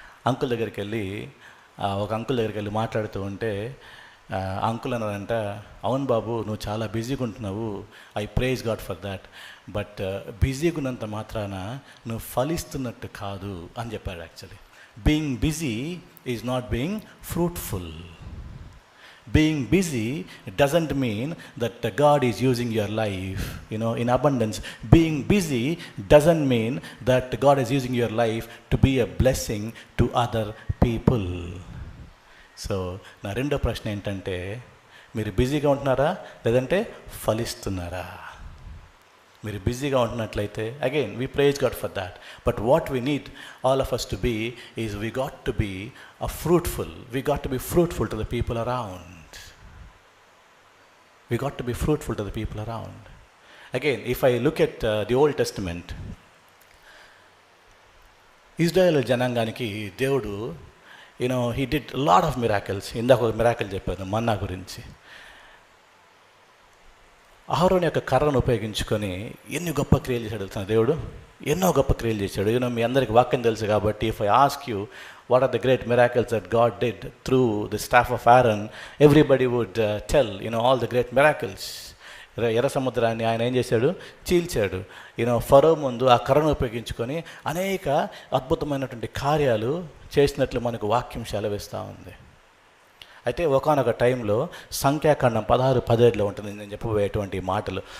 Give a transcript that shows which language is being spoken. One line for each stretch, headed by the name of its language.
Telugu: Uncle దగ్గరికి వెళ్ళి ఒక అంకుల్ దగ్గరికి వెళ్ళి మాట్లాడుతూ ఉంటే అంకుల్ అన్నారంట, అవును బాబు నువ్వు చాలా బిజీగా ఉంటున్నావు,
English: I praise God for that, but
Telugu: బిజీగా ఉన్నంత మాత్రాన నువ్వు ఫలిస్తున్నట్టు కాదు అని చెప్పాడు.
English: Actually being busy is not being fruitful. Being busy doesn't mean that God is using your life, in abundance. Being busy doesn't mean that God is using your life to be a blessing to other people.
Telugu: So, నా రెండో ప్రశ్న ఏంటంటే, మీరు బిజీగా ఉంటున్నారా లేదంటే ఫలిస్తున్నారా? మీరు బిజీగా ఉంటున్నట్లయితే
English: Again we praise God for that, but what we need all of us to be is we got to be we got to be fruitful to the people around. We got to be fruitful to the people around. Again, if I look at the Old Testament,
Telugu: Israel జనాంగానికి దేవుడు
English: he did a lot of miracles.
Telugu: ఇందాక ఒక miracle చెప్పాను మన్నా గురించి. అహరోను యొక్క కర్రను ఉపయోగించుకొని ఎన్ని గొప్ప క్రియలు చేశాడు తెలుసా దేవుడు? ఎన్నో గొప్ప క్రియలు చేశాడు. మీ అందరికి వాక్యం తెలుసు కాబట్టి
English: If I ask you what are the great miracles that God did through the staff of Aaron, everybody would tell all the great miracles.
Telugu: ఎర్ర సముద్రాన్ని ఆయన ఏం చేశాడు? చీల్చాడు. ఫరో ముందు ఆ కర్రను ఉపయోగించుకొని అనేక అద్భుతమైనటువంటి కార్యాలు చేసినట్లు మనకు వాక్యం సెలవిస్తూ ఉంది. అయితే ఒకానొక టైంలో సంఖ్యాకాండం 16:17 ఉంటుంది నేను చెప్పబోయేటువంటి మాటలు.